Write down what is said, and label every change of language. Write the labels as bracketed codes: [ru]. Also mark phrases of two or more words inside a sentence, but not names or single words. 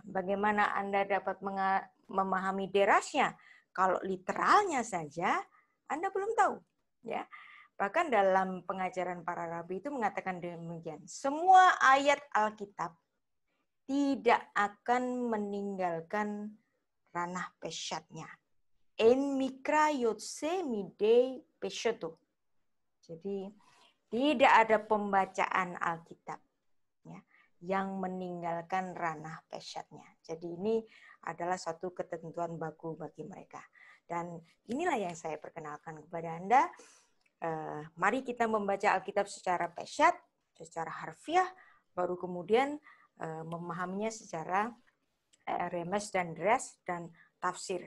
[id] Bagaimana Anda dapat memahami derasnya? Kalau literalnya saja Anda belum tahu, ya. Bahkan dalam pengajaran para rabi itu mengatakan demikian. Semua ayat Alkitab tidak akan meninggalkan ranah peshatnya. [he] אין מקרא יוצא מידי פשוטו. [id] Jadi tidak ada pembacaan Alkitab ya, yang meninggalkan ranah peshatnya. Jadi ini adalah suatu ketentuan baku bagi mereka. Dan inilah yang saya perkenalkan kepada Anda. Mari kita membaca Alkitab secara peshat, secara harfiah, baru kemudian memahaminya secara remes dan dres dan tafsir.